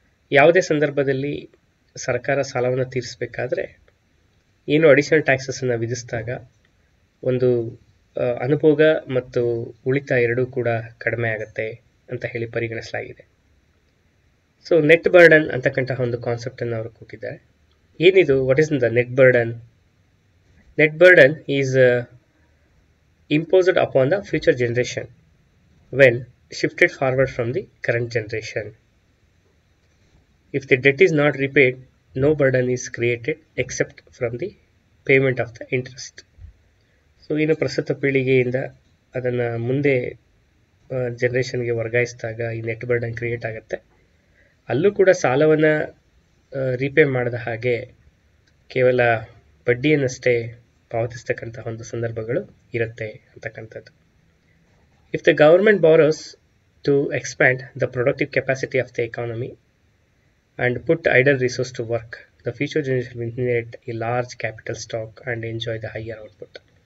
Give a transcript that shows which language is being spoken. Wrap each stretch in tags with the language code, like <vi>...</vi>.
<kn>ಯಾವುದೇ ಸಂದರ್ಭದಲ್ಲಿ ಸರ್ಕಾರ ಸಾಲವನ್ನು ತೀರಿಸಬೇಕಾದ್ರೆ ಏನು ಅಡಿಷನಲ್ ಟ್ಯಾಕ್ಸಸನ್ನು ವಿಧಿಸಿದಾಗ ಒಂದು ಅನುಭೋಗ ಮತ್ತು ಉಳಿತಾಯ ಎರಡೂ ಕೂಡ ಕಡಿಮೆ ಆಗುತ್ತೆ ಅಂತ ಹೇಳಿ ಪರಿಗಣಿಸಲಾಗಿದೆ. ಸೊ ನೆಟ್ ಬರ್ಡನ್ ಅಂತಕ್ಕಂತಹ ಒಂದು ಕಾನ್ಸೆಪ್ಟನ್ನು ಅವರು ಕೊಟ್ಟಿದ್ದಾರೆ. ಏನಿದು,</kn> <en>What is the net burden? Net burden is imposed upon the future generation when shifted forward from the current generation. If the debt is not repaid, no burden is created except from the payment of the interest.</en> <kn>So ಇನ್ನು ಪ್ರಸ್ತುತ ಪೀಳಿಗೆಯಿಂದ ಅದನ್ನು ಮುಂದೆ ಜನರೇಷನ್ಗೆ ವರ್ಗಾಯಿಸಿದಾಗ ಈ net burden create ಆಗುತ್ತೆ. ಅಲ್ಲೂ ಕೂಡ ಸಾಲವನ್ನು ರೀಪೇ ಮಾಡಿದ ಹಾಗೆ ಕೇವಲ ಬಡ್ಡಿಯನ್ನಷ್ಟೇ ಪಾವತಿಸ್ತಕ್ಕಂತಹ ಒಂದು ಸಂದರ್ಭಗಳು ಇರುತ್ತೆ ಅಂತಕ್ಕಂಥದ್ದು.</kn> <en>If the government borrows to expand the productive capacity of the economy and put idle resource to work, the future generation will inherit a large capital stock and enjoy the higher output.</en>